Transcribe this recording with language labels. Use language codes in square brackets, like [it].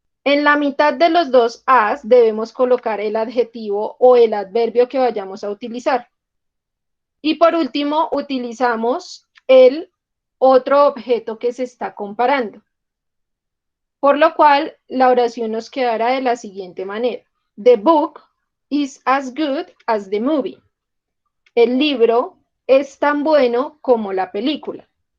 [es] En la mitad de los dos as debemos colocar el adjetivo o el adverbio que vayamos a utilizar. Y por último, utilizamos el otro objeto que se está comparando. Por lo cual, la oración nos quedará de la siguiente manera. [en] The book is as good as the movie. [es] El libro es tan bueno como la película.